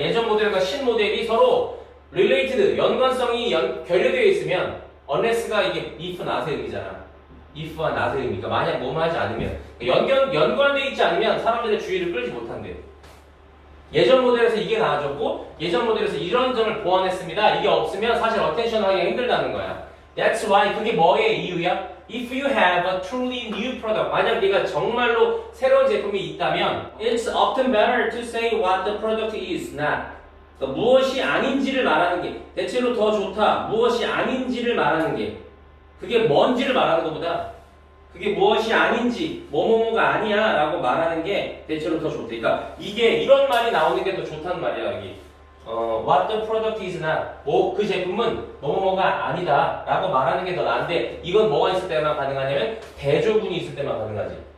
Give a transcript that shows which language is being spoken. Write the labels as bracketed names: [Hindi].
[Korean] 예전 모델과 신 모델이 서로 related 연관성이 결여되어 있으면 unless가 이게 if not의 의미잖아. if와 not의 의미니까 만약 뭐뭐 하지 않으면 연관되어 있지 않으면 사람들의 주의를 끌지 못한대. 예전 모델에서 이게 나아졌고 예전 모델에서 이런 점을 보완했습니다. 이게 없으면 사실 어텐션 하기가 힘들다는 거야. [English] That's why [Korean] 그게 뭐의 이유야? [English] If you have a truly new product [Korean] 만약 네가 정말로 새로운 제품이 있다면 [English] It's often better to say what the product is not. [Korean] 그러니까 무엇이 아닌지를 말하는 게 대체로 더 좋다. 무엇이 아닌지를 말하는 게 그게 뭔지를 말하는 것보다 그게 무엇이 아닌지 뭐뭐뭐가 아니야 라고 말하는 게 대체로 더 좋대. 그러니까 이게 이런 말이 나오는 게 더 좋다는 말이야. 여기 [English] what the product is not [Korean] 그 제품은 뭐뭐뭐가 아니다 라고 말하는 게 더 나은데 이건 뭐가 있을 때만 가능하냐면 대조군이 있을 때만 가능하지.